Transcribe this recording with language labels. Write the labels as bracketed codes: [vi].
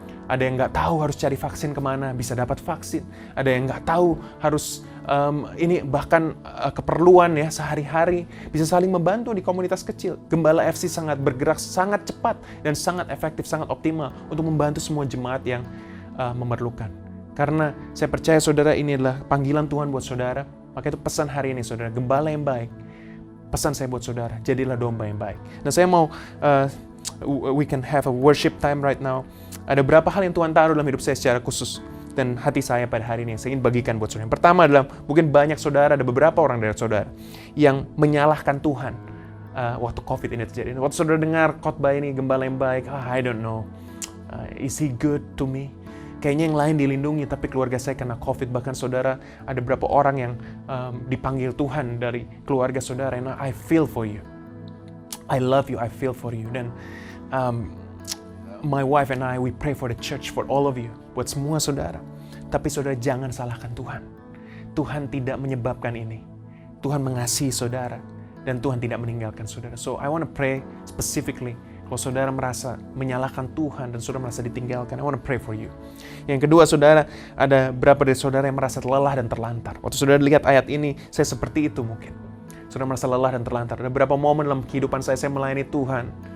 [id] Ada yang nggak tahu harus cari vaksin kemana, bisa dapat vaksin. Ada yang nggak tahu harus ini bahkan keperluan ya sehari-hari, bisa saling membantu di komunitas kecil. Gembala FC sangat bergerak sangat cepat dan sangat efektif, sangat optimal untuk membantu semua jemaat yang memerlukan. Karena saya percaya saudara, ini adalah panggilan Tuhan buat saudara. Maka itu pesan hari ini saudara, gembala yang baik. Pesan saya buat saudara, jadilah domba yang baik. Nah, saya mau [en] we can have a worship time right now. [id] Ada beberapa hal yang Tuhan taruh dalam hidup saya secara khusus dan hati saya pada hari ini yang saya ingin bagikan buat saudara. Yang pertama adalah mungkin banyak saudara, ada beberapa orang dari saudara yang menyalahkan Tuhan waktu COVID ini terjadi. Waktu saudara dengar khotbah ini, gembala yang baik, [en] I don't know, is he good to me? [id] Kayaknya yang lain dilindungi, tapi keluarga saya kena COVID. Bahkan saudara, ada beberapa orang yang dipanggil Tuhan dari keluarga saudara. [en] And I feel for you. I love you, I feel for you. Dan my wife and I, we pray for the church, for all of you, [id] buat semua saudara. Tapi saudara, jangan salahkan Tuhan. Tuhan tidak menyebabkan ini. Tuhan mengasihi saudara, dan Tuhan tidak meninggalkan saudara. [en] So I want to pray specifically. [id] Kalau saudara merasa menyalahkan Tuhan dan saudara merasa ditinggalkan, [en] I want to pray for you. [id] Yang kedua, saudara, ada berapa dari saudara yang merasa lelah dan terlantar. Waktu saudara lihat ayat ini, saya seperti itu mungkin. Saudara merasa lelah dan terlantar. Ada beberapa momen dalam kehidupan saya melayani Tuhan.